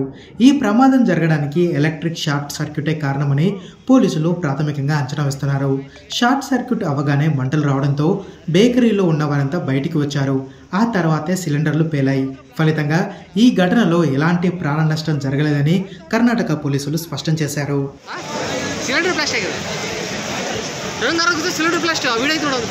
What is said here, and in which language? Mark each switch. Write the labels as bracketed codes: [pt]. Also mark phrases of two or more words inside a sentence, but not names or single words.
[te] ఈ ప్రమాదం జరగడానికి [en] electric short circuit [te] కారణమని పోలీసులు ప్రాథమికంగా అంచనా వేస్తున్నారు. [en] short circuit [te] అవ్వగానే మంటలు రావడంతో బేకరీలో ఉన్న వారంతా బయటికి వచ్చారు. ఆ తర్వాతే సిలిండర్లు పేలాయి. ఫలితంగా ఈ ఘటనలో ఎలాంటి ప్రాణ నష్టం జరగలేదని కర్ణాటక పోలీసులు స్పష్టం చేశారు. [en] cylinder blast [kn] ಆಗಿದೆ. [en] cylinder blast [kn] ವಿಡಿಯೋ ಐತೆ ನೋಡೋದು.